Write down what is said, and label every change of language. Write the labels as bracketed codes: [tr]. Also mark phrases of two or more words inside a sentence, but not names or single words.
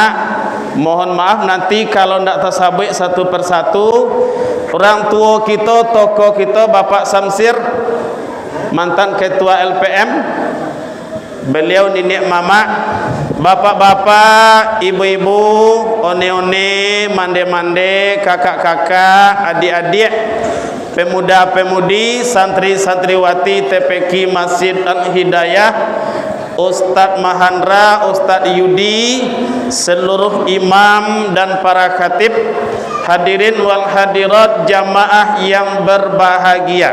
[id] Mohon maaf nanti kalau tidak tersabik satu persatu. Orang tua kita, tokoh kita Bapak Samsir, mantan ketua LPM, beliau [min] Ninik Mama, [id] bapak-bapak, ibu-ibu, one-one, mande-mande, kakak-kakak, adik-adik, pemuda-pemudi, santri-santriwati TPQ Masjid Al-Hidayah, Ustadz Mahandra, Ustadz Yudi, seluruh imam dan para khatib, [ar] hadirin wal hadirat [id] jamaah yang berbahagia.